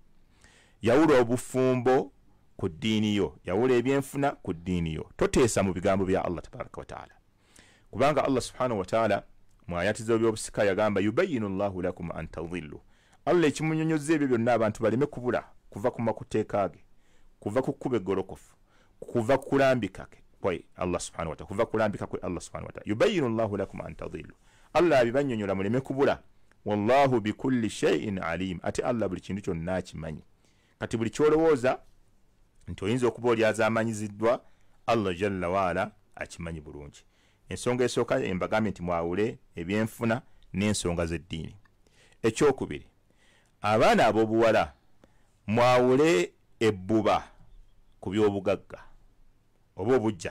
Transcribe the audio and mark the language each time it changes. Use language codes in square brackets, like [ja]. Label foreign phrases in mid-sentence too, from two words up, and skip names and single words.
[lg] Yawula obufumbo ku ddiini yo, yawula ebyenfuna ku ddiini yo, toteesa mu bigambo bya [ar] الله تبارك وتعالى, [lg] kubanga [ar] الله سبحانه وتعالى [lg] mu ayati ze ebyobusika yagamba [ar] يبين الله لكم أن تضلوا. [lg] Allah ekimunyonyozza ebyo byonna abantu baleme kubula kuva ku makuteeka ge, kuva ku kkuba eggolokofu, kuva ku kulambika kwe [ar] الله سبحانه وتعالى, [lg] kuva kulambika kwe [ar] الله سبحانه وتعالى. يبين الله لكم أن تضلوا, [lg] Allah abibanyonyola muleme kubula. [ar] والله بكل شيء عليم, [lg] ate Allah buli kintu kyonna akimanyi. Kati buli kyolowooza nti oyinza okuba oli azamanyiziddwa, [ar] الله جل وعلا [lg] akimanyi bulungi. Ensonga esooka embagambye nti mwawule ebyenfuna n'ensonga z'eddiini. Ekyokubiri, abaana ab'obuwala mwawule ebbuba ku by'obugagga oba obujja.